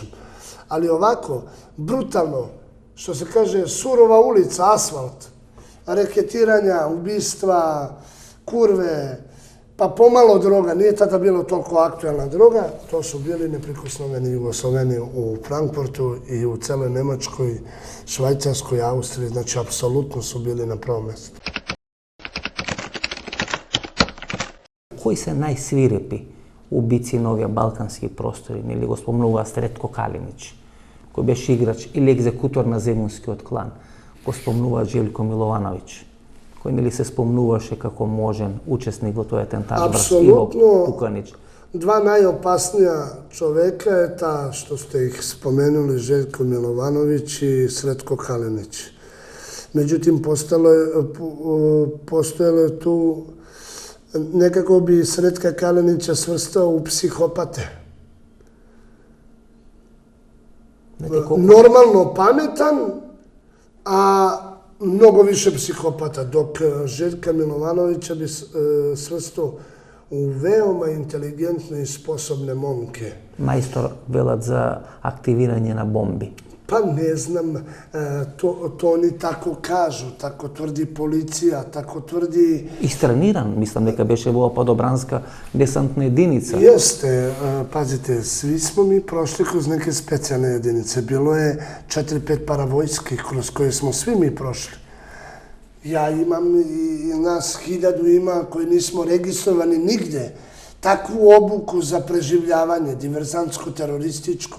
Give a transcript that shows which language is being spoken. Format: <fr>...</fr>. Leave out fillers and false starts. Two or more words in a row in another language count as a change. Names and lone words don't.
<sr>Ali ovako, brutalno, što se kaže, surova ulica, asfalt, reketiranja, ubistva, kurve, pa pomalo droga, nije tada bilo toliko aktuelna droga, to su bili neprikosnoveni Jugosloveni u Frankfurtu i u celoj Nemačkoj, Švajcarskoj, Austriji, znači apsolutno su bili na prvom mjestu.</sr> <mk>Кои се најсвирепи убици на овие балкански простори? Нели го спомнува Сретко Калинич, кој беше играч или екзекутор на Земунскиот клан. Го спомнува Желко Миловановиќ, кој нели се спомнуваше како можен учесник во тој атентат врз Иво Пуканич.</mk> <sr>Dva najopasnija čoveka je ta što ste ih spomenuli, Željko Milovanović i Sretko Kalinić. Međutim, postojalo je tu, nekako bi Sretka Kalinića svrstao u psihopate. Normalno pametan, a mnogo više psihopata, dok Željka Milovanovića bi svrstao u veoma inteligentne i sposobne momke.</sr> <mk>Мајстор велат за активирање на бомби.</mk> <sr>Pa ne znam, to oni tako kažu, tako tvrdi policija, tako tvrdi...</sr> <mk>Истрениран, мислам дека беше во падобранска десантна единица.</mk> <sr>Jeste, pazite, svi smo mi prošli kroz neke specijalne jedinice. Bilo je 4-5 paravojskih kroz koje smo svi mi prošli. Ja imam i nas 1000 ima koji nismo registrovani nigde. Takvu obuku za preživljavanje, diverzantsko-terorističku.</sr>